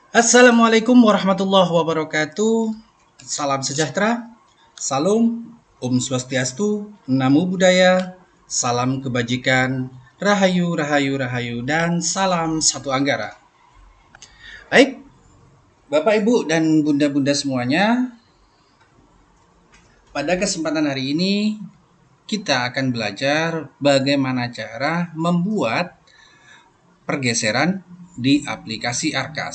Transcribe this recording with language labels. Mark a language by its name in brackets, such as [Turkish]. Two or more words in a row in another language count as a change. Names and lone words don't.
[Arabic] السلام عليكم ورحمة الله وبركاته. [Indonesian] Salam sejahtera, salam, Om Swastiastu, Namo Buddhaya, salam kebajikan, Rahayu, Rahayu, Rahayu, dan salam satu Anggara. Baik, Bapak, Ibu, dan Bunda-Bunda semuanya, pada kesempatan hari ini kita akan belajar bagaimana cara membuat pergeseran di aplikasi Arkas.